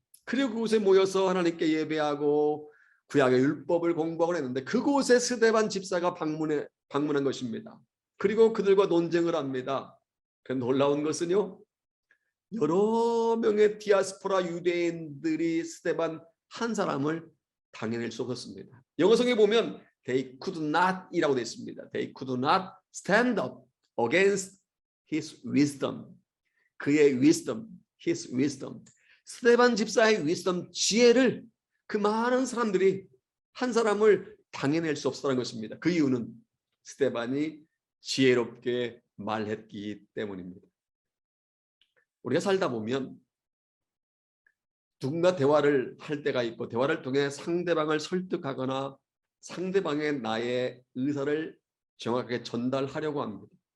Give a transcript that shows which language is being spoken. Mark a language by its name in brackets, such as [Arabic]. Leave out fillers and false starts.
[Korean] 그리고 그곳에 모여서 하나님께 예배하고 구약의 율법을 공부하고 했는데 그곳에 스데반 집사가 방문한 것입니다. 그리고 그들과 논쟁을 합니다. 그 놀라운 것은요, 여러 명의 디아스포라 유대인들이 스데반 한 사람을 당해낼 수 없었습니다. 영어성에 보면 [English] they could not [Korean] 이라고 되어 있습니다. [English] They could not stand up against his wisdom. 그의 wisdom, his wisdom. [Korean] 스데반 집사의 wisdom, 지혜를 그 많은 사람들이 한 사람을 당해낼 수 없었다는 것입니다. 그 이유는 스데반이 지혜롭게 말했기 때문입니다. 우리가 살다 보면 누군가 대화를 할 때가 있고 대화를 통해 상대방을 설득하거나 상대방의 나의 의사를 정확하게 전달하려고 합니다.